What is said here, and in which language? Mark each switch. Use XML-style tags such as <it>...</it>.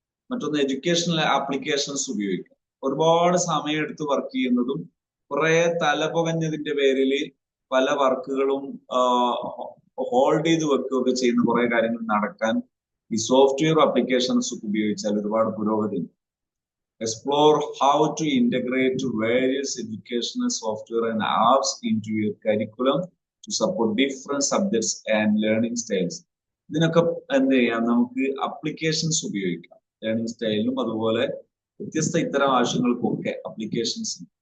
<ml>മറ്റൊന്ന് educational applications ഉപയോഗിക്കാം. ഒരുപാട് സമയം എടുത്ത് വർക്ക് ചെയ്യുന്നതും കുറെ തലപുകഞ്ഞതിന്റെ പേരിൽ പല വർക്കുകളും ഹോൾഡ് ചെയ്ത് വെക്കുകയൊക്കെ ചെയ്യുന്ന കുറെ കാര്യങ്ങൾ നടക്കാൻ ഈ സോഫ്റ്റ്വെയർ ആപ്ലിക്കേഷൻസ് ഉപയോഗിച്ചാൽ ഒരുപാട് പുരോഗതി ഉണ്ട്.</ml> <en>Explore how to integrate various educational software and apps into your curriculum to support different subjects and learning styles.</en> <ml>ഇതിനൊക്കെ എന്ത് ചെയ്യാം, നമുക്ക് അപ്ലിക്കേഷൻസ് ഉപയോഗിക്കാം, ലേണിംഗ് സ്റ്റൈലിനും അതുപോലെ വ്യത്യസ്ത ഇത്തരം ആവശ്യങ്ങൾക്കൊക്കെ അപ്ലിക്കേഷൻസ്.</ml>